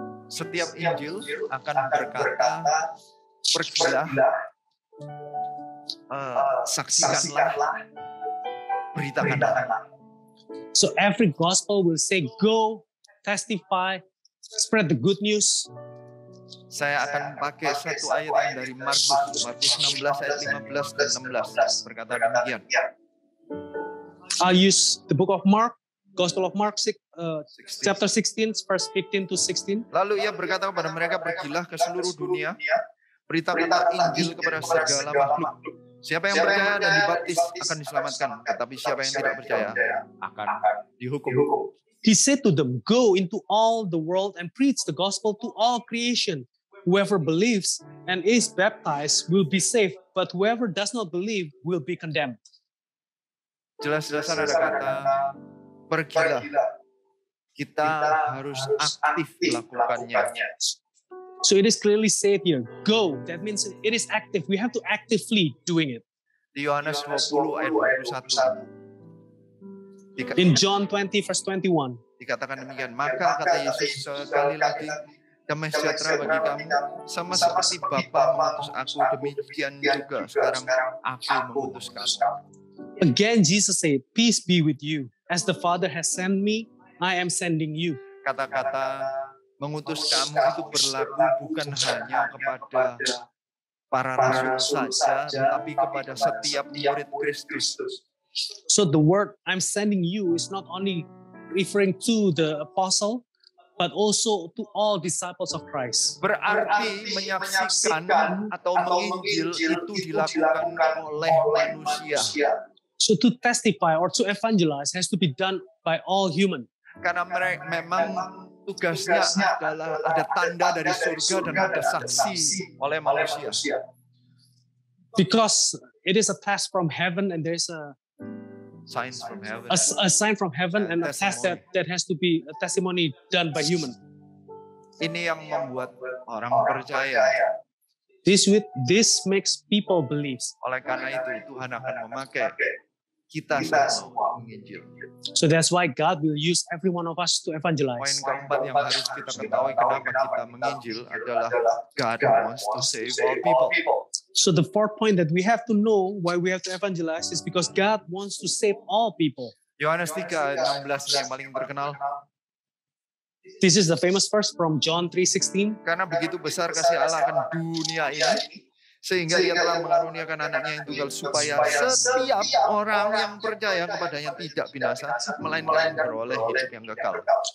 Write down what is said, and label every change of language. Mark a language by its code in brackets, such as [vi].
[id] Setiap Injil akan berkata, pergilah, saksikanlah, beritakanlah. [en] So every gospel will say, go, testify, spread the good news. [id] Saya akan pakai satu ayat yang dari Markus 16 ayat 15 dan 16 berkata demikian. [en] I'll use the book of Mark, Gospel of Mark, chapter 16, verse 15 to 16. [id] Lalu ia berkata kepada mereka, pergilah ke seluruh dunia, beritakanlah Injil kepada segala makhluk. Siapa yang percaya dan dibaptis akan diselamatkan, tetapi siapa yang tidak percaya akan dihukum. [en] He said to them, go into all the world and preach the gospel to all creation. Whoever believes and is baptized will be saved, but whoever does not believe will be condemned. [id] Jelas-jelasan ada kata, pergilah. Kita harus aktif melakukannya. [en] So it is clearly said here, go. That means it is active. We have to actively doing it. [id] Di Yohanes 20 ayat 21. [en] In John 20 verse 21. [id] Dikatakan demikian, maka kata Yesus sekali lagi, damai sejahtera bagi kamu, sama seperti Bapa mengutus aku, demikian juga sekarang aku mengutus kamu. [en] Again Jesus said, peace be with you. As the Father has sent me, I am sending you. [id] Kata-kata mengutus kamu itu berlaku bukan hanya kepada para rasul saja, tetapi kepada setiap murid Kristus. [en] So the word I'm sending you is not only referring to the apostle, but also to all disciples of Christ. [id] Berarti menyaksikan atau menginjil itu dilakukan oleh manusia. [en] So to testify or to evangelize has to be done by all human. [id] Karena mereka memang tugasnya adalah ada tanda dari surga dan ada saksi oleh manusia. [en] Because it is a test from heaven and there's a Signs from heaven. A sign from heaven and a test that has to be a testimony done by human. [id] Ini yang membuat orang percaya. [en] This makes people believe. [id] Oleh karena itu Tuhan akan memakai kita semua menginjil. [en] So that's why God will use every one of us to evangelize. [id] Poin keempat yang harus kita ketahui kenapa kita menginjil adalah [en] God wants to save all people. So the fourth point that we have to know why we have to evangelize is because God wants to save all people. [id] Yohanes 3:16 yang paling terkenal. [en] This is the famous verse from John 3:16. [id] Karena begitu besar kasih Allah akan dunia ini, sehingga Ia telah mengaruniakan anaknya yang tunggal supaya setiap orang yang percaya kepadanya tidak binasa, melainkan beroleh hidup yang kekal.